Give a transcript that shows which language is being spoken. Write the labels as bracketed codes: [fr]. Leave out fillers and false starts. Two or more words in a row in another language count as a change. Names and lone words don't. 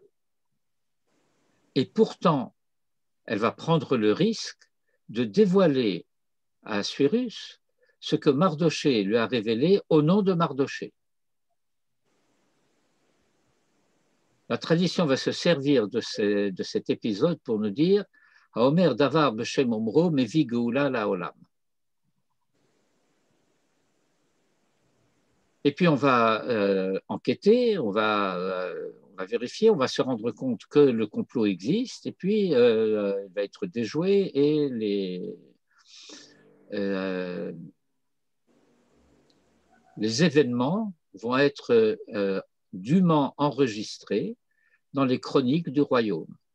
[fr] Et pourtant, elle va prendre le risque de dévoiler à Assuérus ce que Mardochée lui a révélé au nom de Mardochée. La tradition va se servir de cet épisode pour nous dire « [he] האומר דבר בשם אומרו מביא גאולה לעולם ». [fr] Et puis on va enquêter, on va vérifier, on va se rendre compte que le complot existe, et puis il va être déjoué et les événements vont être dûment enregistrés dans les chroniques du royaume.